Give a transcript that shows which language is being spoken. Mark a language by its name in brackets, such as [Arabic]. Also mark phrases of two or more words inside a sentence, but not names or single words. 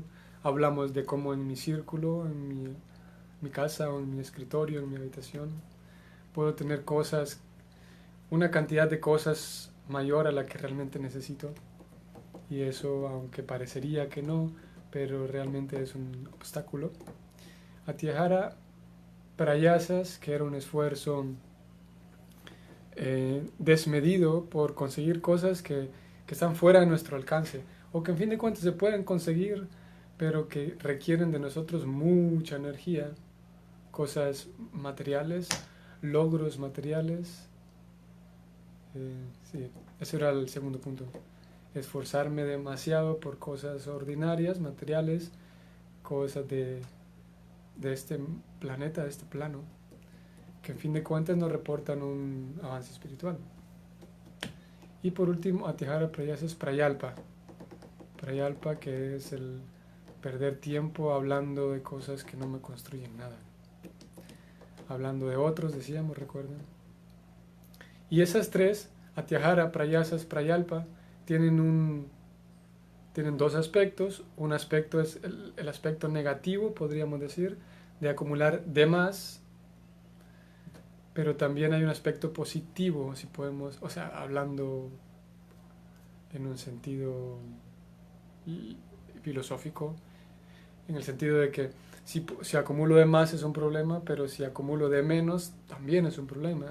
[Spanish] Hablamos de cómo en mi círculo, en mi casa o en mi escritorio, en mi habitación, puedo tener cosas, una cantidad de cosas mayor a la que realmente necesito. Y eso, aunque parecería que no, pero realmente es un obstáculo. [Sanskrit] Atyahara prayasas, [Spanish] que era un esfuerzo desmedido por conseguir cosas que están fuera de nuestro alcance, o que en fin de cuentas se pueden conseguir, pero que requieren de nosotros mucha energía, cosas materiales, logros materiales. Sí, ese era el segundo punto. Esforzarme demasiado por cosas ordinarias, materiales, cosas de este planeta, de este plano, que en fin de cuentas nos reportan un avance espiritual. Y por último, [Sanskrit] Atyahara prayasas prayalpa. [Spanish] Prayalpa, que es el perder tiempo hablando de cosas que no me construyen nada. Hablando de otros, decíamos, recuerden. Y esas 3, [Sanskrit] Atyahara, prayasas, prayalpa, [Spanish] tienen 2 aspectos. Un aspecto es el aspecto negativo, podríamos decir, de acumular de más, pero también hay un aspecto positivo, si podemos, o sea, hablando en un sentido filosófico, en el sentido de que si acumulo de más es un problema, pero si acumulo de menos también es un problema.